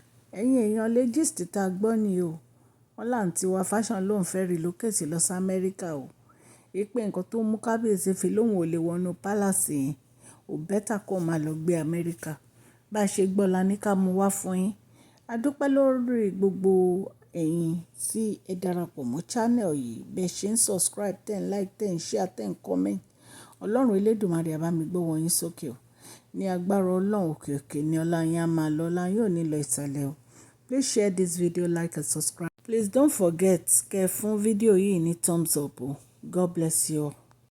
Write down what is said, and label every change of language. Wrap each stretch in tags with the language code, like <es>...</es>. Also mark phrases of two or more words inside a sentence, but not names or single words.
<yo>Ẹ̀yin èèyàn lé gist tá a gbọ́ ni o. Wọ́n láǹtí wa fashion ló ń fẹ́ relocate lọ sí Amẹ́ríkà o. Wípé nǹkan tó mú kábíyèsí fi lóhùn ò lè wọnú palace yẹn, ò better kó máa lọ gbé Amẹ́ríkà. Bá ṣe gbọ́ la ní ká mú wá fún yín. A dúpẹ́ lórí gbogbo ẹ̀yin tí ẹ darapọ̀ mọ́ channel yìí. Bẹ́ẹ̀ ṣe ń</yo> <en>subscribe, ten like, ten share, ten comment.</en> <yo>Ọlọ́run Elédùmarè á bá mi gbé wọn yín sókè o. Ní agbára Ọlọ́run òkè òkè ni ọlá yín á máa lọ, ọlá yín ò ní lọ ìsàlẹ̀ o.</yo> <en>Please share this video, like and subscribe. Please don't forget</en> <yo>kẹ́ fún fídíò yìí ní</yo> <en>thumbs up</en> <yo>o.</yo> <en>God bless you all.</en>